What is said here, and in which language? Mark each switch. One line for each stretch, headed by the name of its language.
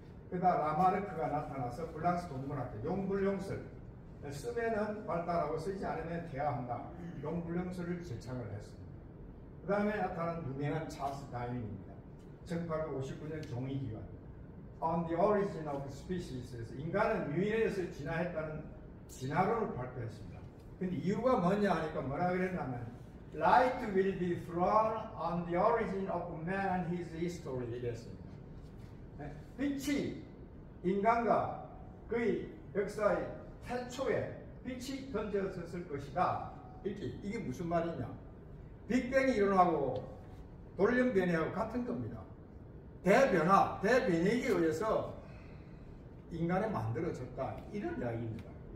Korean: 그러다 라마르크가 나타나서 프랑스 동물학자 용불용설, 쓰면은 발달하고 쓰지 않으면 퇴화한다. 용불용설을 제창을 했습니다. 그 다음에 나타난 유명한 찰스 다윈입니다. 1859년 종이기관 On the Origin of Species에서 인간은 유인에서 진화했다는 진화론을 발표했습니다. 근데 이유가 뭐냐 하니까 뭐라 그랬냐면
English: Light will be thrown on the origin of man and his history
Korean: 이랬습니다. 빛이 인간과 그의 역사의 태초에 빛이 던져졌을 것이다. 이게 무슨 말이냐? 빅뱅이 일어나고 돌연변이하고 같은 겁니다. 대변화, 대변이에 의해서 인간이 만들어졌다. 이런 이야기입니다.